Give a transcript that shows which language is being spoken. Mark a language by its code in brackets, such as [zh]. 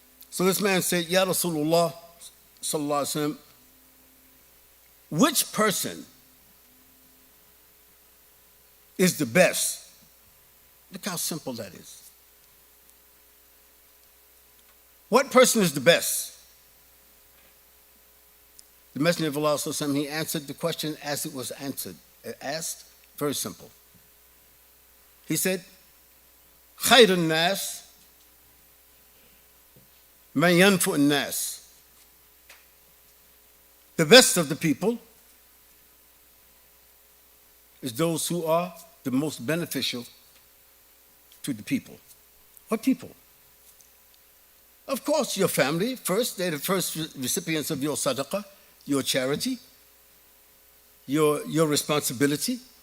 [en] So this man said, Ya Rasulullah sallallahu alaihi wasallam, which person is the best? Look how simple that is. What person is the best? The Messenger of Allah sallallahu alaihi wasallam, he answered the question as it was asked. Very simple. He said, [ar] خير الناس من ينفع الناس. [en] The best of the people is those who are the most beneficial to the people. What people? Of course, your family first. They're the first recipients of your sadaqah, your charity, your responsibility.